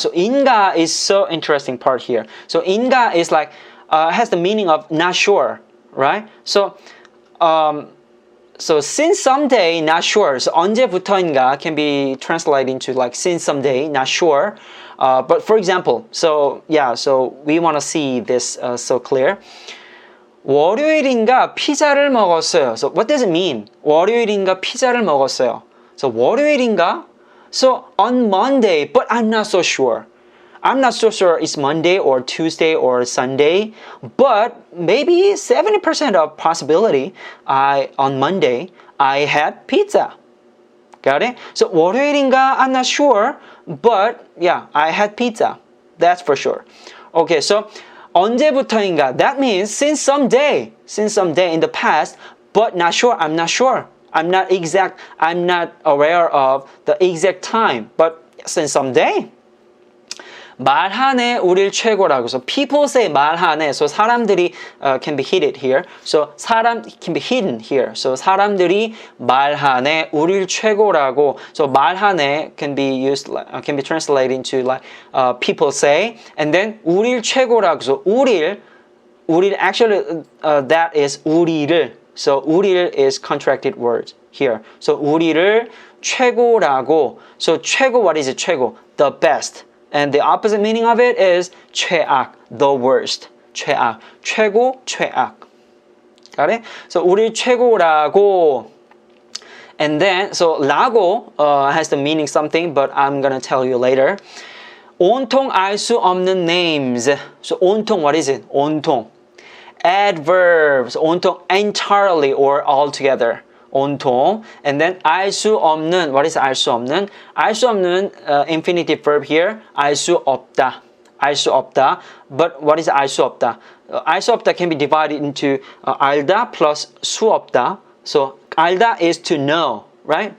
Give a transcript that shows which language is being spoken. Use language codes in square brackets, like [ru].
[en] So 인가 is so interesting part here. So 인가 is like, has the meaning of not sure, right? So since someday, not sure. So 언제부터인가 can be translated into like since someday, not sure. But for example, so we want to see this so clear. [ko] 월요일인가 피자를 먹었어요. [en] So what does it mean? [ko] 월요일인가 피자를 먹었어요. So 월요일인가? [en] So on Monday, but I'm not so sure. I'm not so sure it's Monday or Tuesday or Sunday, but maybe 70% of possibility on Monday I had pizza. Got it? So 월요일인가? I'm not sure, but I had pizza. That's for sure. Okay, so 언제부터인가? That means since some day in the past, but not sure. I'm not sure. I'm not aware of the exact time, but since some day. [ko] 말하네 우릴 최고라고. [en] So people say 말하네. So 사람들이 can be hidden here. So 사람 can be hidden here. [ko] So 사람들이 말하네 우릴 최고라고. [en] So 말하네 can be translated into like people say, and then 우릴 최고라고. So 우릴 actually that is 우리를. So 우리를 is contracted word here. [ko] So 우리를 최고라고. [en] So 최고, what is it? 최고, the best. And the opposite meaning of it is 최악, the worst. [ko] 최악, 최고, 최악. Got it? So 우리 최고라고. [en] And then, so 라고 has the meaning something, but I'm gonna tell you later. [ko] 온통 알 수 없는 names. [en] So 온통, what is it? [ko] 온통. Adverbs. [en] 온통, entirely or altogether. [ko] 온통. And then 알 수 없는. What is 알 수 없는? 알 수 없는 infinitive verb here. 알 수 없다. 알 수 없다. [en] But what is 알 수 없다? 알 수 없다 can be divided into 알다 plus 수 없다. So 알다 is to know, right?